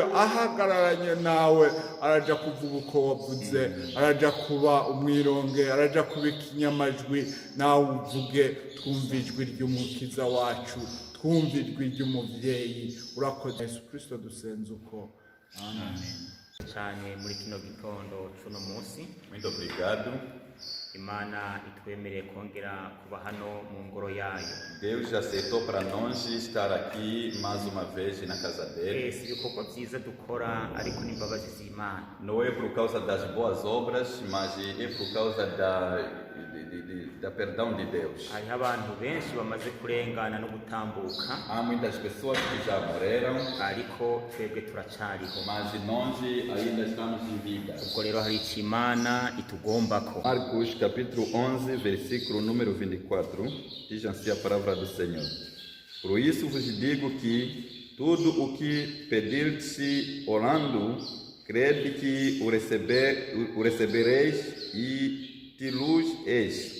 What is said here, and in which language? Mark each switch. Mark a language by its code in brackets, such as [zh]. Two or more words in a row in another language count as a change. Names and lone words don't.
[rn] Ahagararanye nawe araja kuvuga uko wavuze, araja kuba umwironge, araja kuba ikinyamajwi. Nawe uvuge twumva ijwi ry'umukiza wacu, twumva ijwi ry'umuvyeyi. Urakoze Yesu Kristo dusenze uko. Amen. Cyane muri kino gitondo cuno munsi. [pt] Muito obrigado. [rn] Imana itwemereye kongera kuba hano mu ngoro yayo. [pt] Deus aceitou para nós estar aqui mais uma vez na casa dele. [rn] Si ibikorwa byiza dukora ariko n'imbabazi z'Imana. [pt] Não é por causa das boas obras, mas é por causa da perdão de Deus. [rn] hariho abantu benshi bamaze kurengana no gutambuka [pt] Há muitas pessoas que já morreram, [rn] ariko twebwe turacariho [pt] mas nós ainda estamos em vida. [rn] ubwo rero hari icyo imana itugombako. [pt] Marcos capítulo 11, versículo número 24, diz assim a palavra do Senhor. Por isso vos digo que tudo o que pedirdes orando, crede que o recebereis e te-los eis.